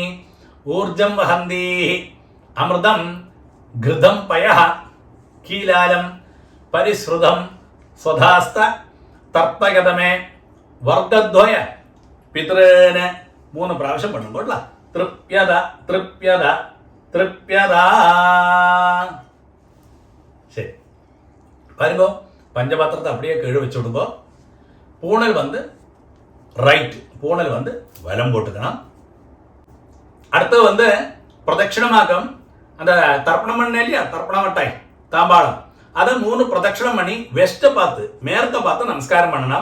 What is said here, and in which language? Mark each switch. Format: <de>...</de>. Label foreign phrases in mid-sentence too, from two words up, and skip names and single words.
<sa>ഊർജം വഹന്തി അമൃതം ഘൃതം പയഃ കീലാലം പരിശ്രുതം സ്വധാസ്ത തർപ്പയതമേ വർഗദ്വയ പിതൃന് 3</sa> <ta>பிராவசியம் பண்ணும்போது</ta> <sa>തൃപ്യത തൃപ്യത തൃപ്യത.</sa> <ta>ശരി பாருங்க பஞ்சபாத்திரத்தை அப்படியே கீழே வச்சு விடுங்க. பூணல் வந்து ரைட், பூணல் வந்து வலம் போட்டுக்கணும். அடுத்து வந்து പ്രദക്ഷിണമാക്കും அந்த தர்ப்பணம் பண்ண இல்லையா தர்ப்பண மட்டாய் தாம்பாளம் அதை 3 பிரதட்சணம் பண்ணி வெஸ்ட்டை பார்த்து மேற்க பார்த்து நமஸ்காரம் பண்ணணும்.</ta>